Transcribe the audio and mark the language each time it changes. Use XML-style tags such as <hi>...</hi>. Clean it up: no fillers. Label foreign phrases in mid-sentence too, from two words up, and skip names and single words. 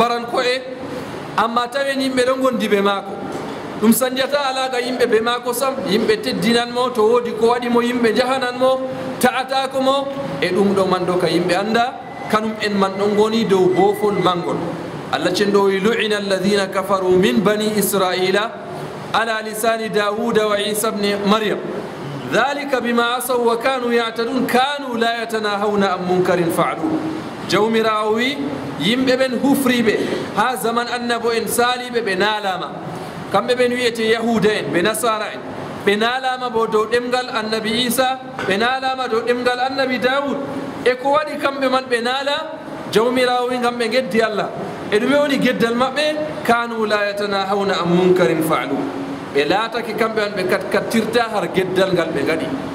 <ff>mbaran ko'e amma tawen yimɓe ɗon gondi ɓe maako ɗum sanjata alaga yimɓe ɓe maako sam yimɓe teddinanmo to woodi ko waɗimo yimɓe jahananmo ta'atako mo e ɗum ɗo man ɗo ka yimɓe anda kanum en man ɗon goni dow boofol mangol Allah cenɗo wi</ff> <ar>لعن الذين كفروا من بني إسرائيل على لسان داود وعيسى ابن مريم ذلك بما عصوا وكانوا يعتدون كانوا لا يتناهون عن منكر فعلوه</ar> <ff>jawmirawo wi yimɓe ɓen hufriɓe ha zaman annabo en saliɓe ɓe naalama kamɓe ɓen wiyete yahuda en ɓe nasara en ɓe naalama bo dow ɗemgal annabi isa ɓe naalama dow ɗemgal annabi dawud e ko waɗi kamɓe man ɓe naala jawmirawo wi ngam ɓe geddi Allah e ɗume woni geddal maɓɓe</ff> <ar>كانوا لا يتناهون عن منكر فعلوه</ar> <ff>ɓe laatake kamɓe man ɓe kattirta har geddal ngal ɓe gaɗi</ff>